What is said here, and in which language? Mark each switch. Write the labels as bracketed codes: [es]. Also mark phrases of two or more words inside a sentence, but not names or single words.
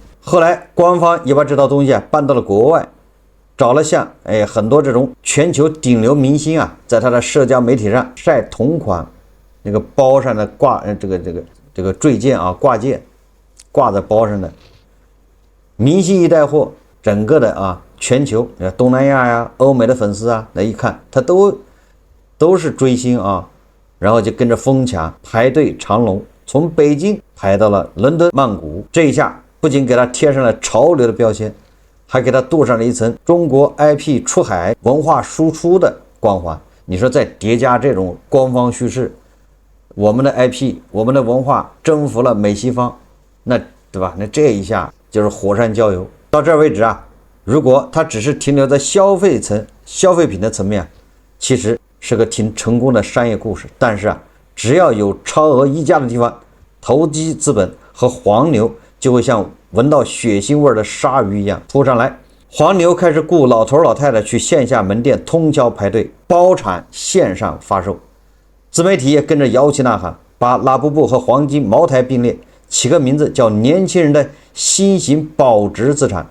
[zh] 後來官方也把這套東西搬到了國外，找了像很多這種全球頂流明星啊，在他的社交媒體上曬同款那個包上的掛這個墜件啊，掛件掛在包上的明星一帶貨，整個的全球東南亞呀、歐美的粉絲啊，那一看他都是追星啊，然後就跟着瘋搶，排隊長龍，從北京排到了倫敦、曼谷。這一下不僅給他貼上了潮流的標籤，還給他鍍上了一層中國 IP 出海、文化輸出的光環。你說再疊加這種官方敘事，我們的 IP、我們的文化征服了美西方，那對吧？那這一下就是火上澆油。到這兒為止啊，如果他只是停留在消費品的層面，其實是個挺成功的商業故事。但是啊，只要有超額溢價的地方，投機資本和黃牛就會像聞到血腥味的鯊魚一樣撲上來。黃牛開始雇老頭老太太去線下門店通宵排隊，包產線上發售。自媒體也跟着搖旗吶喊，把拉布布和黃金茅台並列，起個名字叫年輕人的新型保值資產。